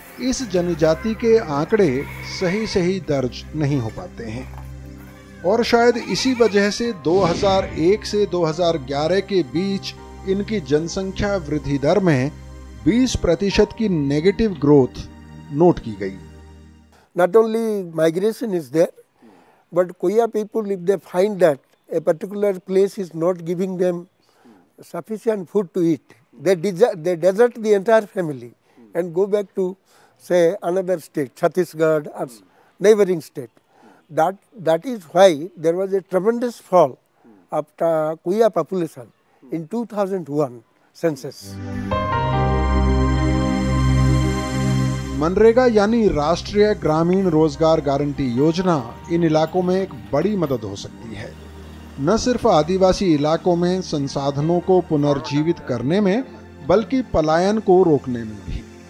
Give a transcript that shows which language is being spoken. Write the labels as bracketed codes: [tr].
[hi] इस जनजाति के आंकड़े सही दर्ज नहीं हो पाते हैं और शायद इसी वजह से 2001 से 2011 के बीच इनकी जनसंख्या वृद्धि दर में 20% की नेगेटिव ग्रोथ नोट की गई। [en] Not only migration is there, but Koya people, if they find that a particular place is not giving them sufficient food to eat, they desert the entire family and go back to, say, another state, Chhattisgarh or neighboring state. That is why there was a tremendous fall of Koya population in 2001 census. [hi] MNREGA यानी राष्ट्रीय ग्रामीण रोजगार guarantee योजना इन इलाकों में एक बड़ी मदद हो सकती है, न सिर्फ आदिवासी इलाकों में संसाधनों को पुनर्जीवित करने में बल्कि पलायन को रोकने में भी।